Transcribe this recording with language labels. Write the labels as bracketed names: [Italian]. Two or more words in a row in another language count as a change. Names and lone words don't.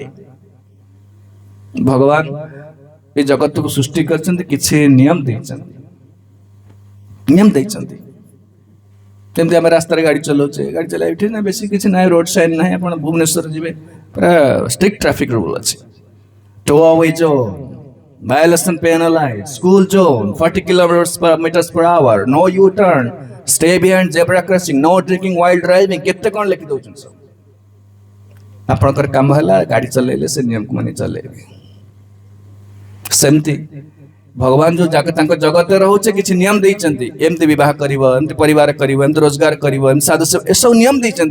[Odia] ଭଗବାନ ଏ ଜଗତକୁ ସୃଷ୍ଟି କରିଛନ୍ତି, କିଛି ନିୟମ ଦେଇଛନ୍ତି, ନିୟମ ଦେଇଛନ୍ତି। ଯେମିତି ଆମେ ରାସ୍ତାରେ ଗାଡ଼ି ଚଲାଉଛେ, ଗାଡ଼ି ଚଲାଇବା ଏଠି ନା ବେଶୀ କିଛି ନାହିଁ, [English] road sign [Odia] ନାହିଁ। ଆପଣ ଭୁବନେଶ୍ୱର ଯିବେ, ପୁରା [English] strict traffic rule [Odia] ଅଛି। [English] tow away zone, violation penalized, school zone 40 kilometers per hour, no U-turn, stay behind zebra crossing, no drinking while driving, [Odia] କେତେ କ'ଣ ଲେଖି ଦେଉଛନ୍ତି ସବୁ। ଆପଣଙ୍କର କାମ ହେଲା ଗାଡ଼ି ଚଲେଇଲେ ସେ ନିୟମକୁ ମାନି ଚଲେଇବେ। ସେମିତି ଭଗବାନ ଯେଉଁ ତାଙ୍କ ଜଗତରେ ରହୁଛେ, କିଛି ନିୟମ ଦେଇଛନ୍ତି, ଏମିତି ବିବାହ କରିବ, ଏମିତି ପରିବାର କରିବ, ଏମିତି ରୋଜଗାର କରିବ, ଏମିତି ସାଧୁ, ଏସବୁ ନିୟମ ଦେଇଛନ୍ତି।